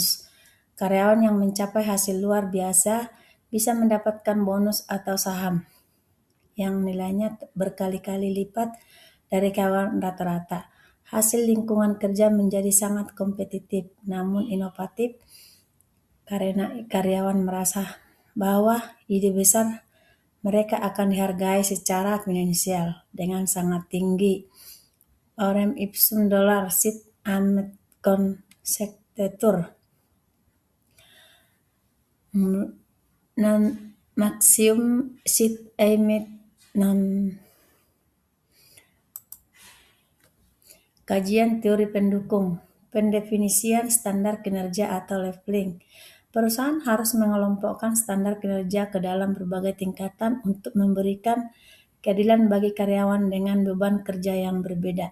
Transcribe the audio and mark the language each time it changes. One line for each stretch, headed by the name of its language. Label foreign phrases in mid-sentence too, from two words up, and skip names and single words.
Indonesian: Karyawan yang mencapai hasil luar biasa bisa mendapatkan bonus atau saham yang nilainya berkali-kali lipat dari karyawan rata-rata. Hasil lingkungan kerja menjadi sangat kompetitif namun inovatif karena karyawan merasa bahwa ide besar mereka akan dihargai secara finansial dengan sangat tinggi.
Latin: Orem ipsum dollar sit amet konsectetur. Non maxium sit amet non.
Indonesian: Kajian teori pendukung, pendefinisian standar kinerja atau leveling. Perusahaan harus mengelompokkan standar kinerja ke dalam berbagai tingkatan untuk memberikan keadilan bagi karyawan dengan beban kerja yang berbeda.